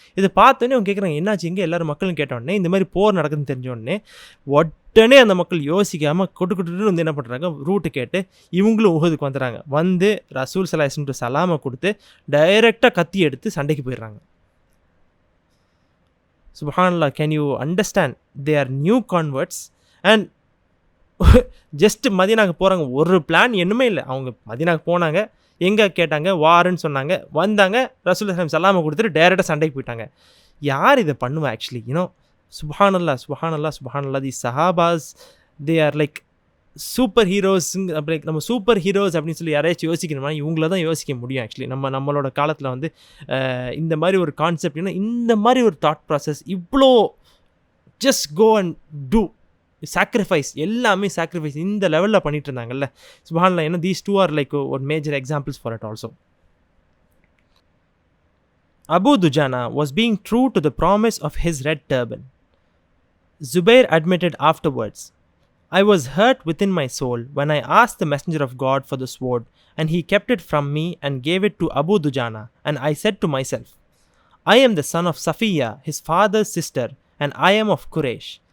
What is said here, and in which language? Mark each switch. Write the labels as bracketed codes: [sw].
[ta] இதை பார்த்தோன்னே அவங்க கேட்குறாங்க, என்னாச்சு இங்கே எல்லாரும் மக்களும் கேட்டோடனே இந்த மாதிரி போர் நடக்குதுன்னு தெரிஞ்சோடனே உடனே அந்த மக்கள் யோசிக்காமல் கொட்டுன்னு வந்து என்ன பண்ணுறாங்க, ரூட்டு கேட்டு இவங்களும் உஹதுக்கு வந்துடுறாங்க. வந்து ரசூல் ஸல்லல்லாஹு அலைஹி வஸல்லம் சலாமை கொடுத்து டைரெக்டாக கத்தி எடுத்து சண்டைக்கு போயிடுறாங்க. [en] Subhanallah, can you understand? They are new converts and [ta] just மதீனாக்கு போகிறாங்க. ஒரு பிளான் என்னமே இல்லை. அவங்க மதீனாக்கு போனாங்க, எங்கே கேட்டாங்க, வாருன்னு சொன்னாங்க, வந்தாங்க, ரசூல் ஸல்லல்லாஹு அலைஹி வஸல்லம் சலாமை கொடுத்துட்டு டைரெக்டாக சண்டைக்கு போயிட்டாங்க. யார் இதை பண்ணுவா ஆக்சுவலி? சுப்ஹானல்லாஹ் தி சஹாபாஸ் தே ஆர் லைக் சூப்பர் ஹீரோஸுங்க. அப்படி நம்ம சூப்பர் ஹீரோஸ் அப்படின்னு சொல்லி யாராச்சும் யோசிக்கணும்னா இவங்கள தான் யோசிக்க முடியும் ஆக்சுவலி. நம்மளோட காலத்தில் வந்து இந்த மாதிரி ஒரு கான்செப்ட், இந்த மாதிரி ஒரு தாட் ப்ராசஸ், இவ்வளோ just go and two sacrifice, எல்லாமே சாக்ரிஃபைஸ் இந்த லெவலில் பண்ணிட்டு இருந்தாங்கல்ல. சுப்ஹானல்லாஹ், தீஸ் 2 ஆர் லைக் ஒரு major examples for it also. [en] Abu Dujana was being true to the promise of his red turban. Zubair admitted afterwards, I was hurt within my soul when I asked the messenger of God for the sword, and he kept it from me and gave it to Abu Dujana, and I said to myself, I am the son of Safiya, his father's sister, and I am of Quraysh.